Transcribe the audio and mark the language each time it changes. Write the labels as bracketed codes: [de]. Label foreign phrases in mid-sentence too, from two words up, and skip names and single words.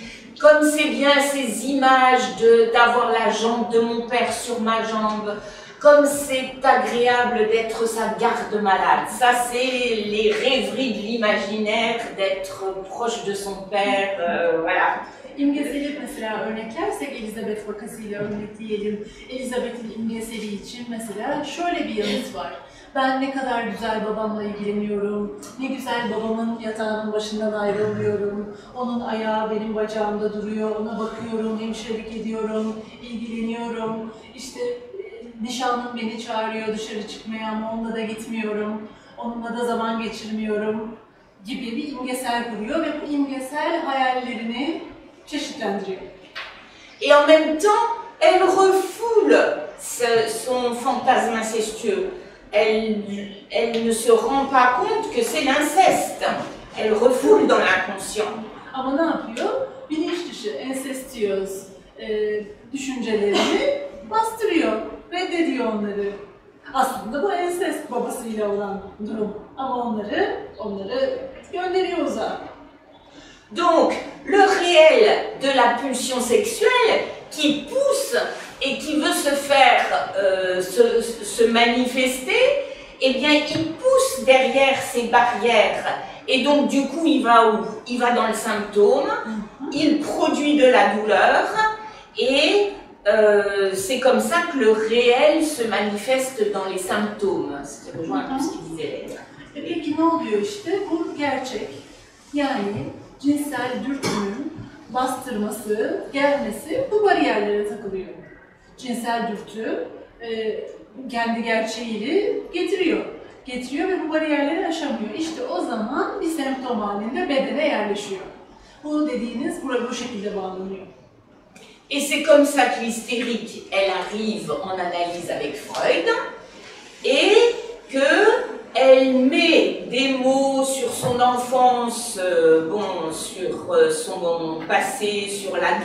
[fr] Comme c'est bien ces images d'avoir la jambe de mon père sur ma jambe, comme c'est agréable d'être sa garde-malade. Ça, c'est les rêveries de l'imaginaire, d'être proche de son père, voilà. [tr] İmgeseli mesela örneklersek Elizabeth vakasıyla örnekleyelim. Elizabeth'in imgeseli için mesela şöyle bir yanıt var. Ben ne kadar güzel babamla ilgileniyorum, ne güzel babamın yatağının başından ayrılmıyorum, onun ayağı benim bacağımda duruyor, ona bakıyorum, hemşirelik ediyorum, ilgileniyorum. İşte nişanlım beni çağırıyor dışarı çıkmaya ama onunla da gitmiyorum, onunla da zaman geçirmiyorum gibi bir imgesel kuruyor ve bu imgesel hayallerini çeşitlendiriyor. [fr] Et en même temps, elle refoule son fantasme incestueux. Elle ne se rend pas compte que c'est l'inceste. Elle refoule dans l'inconscient. [tr] Ama ne yapıyor? Bilinç dışı, ensestiyöz düşüncelerini bastırıyor, reddediyor onları. Aslında bu ensest babasıyla olan durum. Ama onları gönderiyor uzağa. [fr] Donc, le réel de la pulsion sexuelle qui pousse et qui veut se faire se manifester, eh bien, il pousse derrière ces barrières. Et donc, du coup, il va où? Il va dans le symptôme, il produit de la douleur, et c'est comme ça que le réel se manifeste dans les symptômes. C'est rejoint un peu ce qu'il disait Léna. [tr] Peki ne oluyor işte? Bu gerçek. Yani cinsel dürtünün bastırması, gelmesi bu bariyerlere takılıyor. Cinsel dürtü kendi gerçeğini getiriyor ve bu bariyerleri aşamıyor. İşte o zaman bir semptom halinde bedene yerleşiyor. Bu dediğiniz bu şekilde bağlanıyor. [fr] Et c'est comme ça que l'hystérique, elle arrive en analyse avec Freud, et qu'elle met des mots sur son enfance, sur son passé, sur la